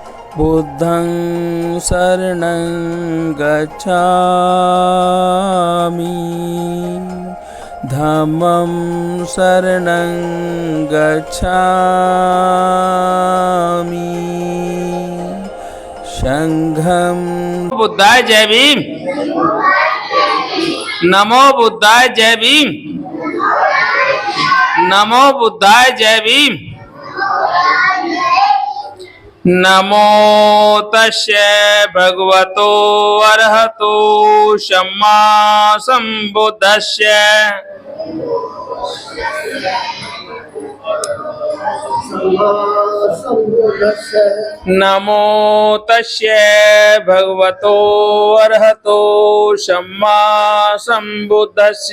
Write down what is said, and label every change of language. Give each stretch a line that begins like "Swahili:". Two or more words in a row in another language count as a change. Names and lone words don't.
Pali: बुद्धं शरणं गच्छामि धम्मं शरणं गच्छामि संघं। बुद्धाय जय भीम। नमो बुद्धाय जय भीम। नमो बुद्धाय जय भीम। नमो तस्य भगवतो अरहतो सम्मा संबुद्धस्य। नमो तस्य भगवतो अरहतो सम्मा संबुद्धस्य।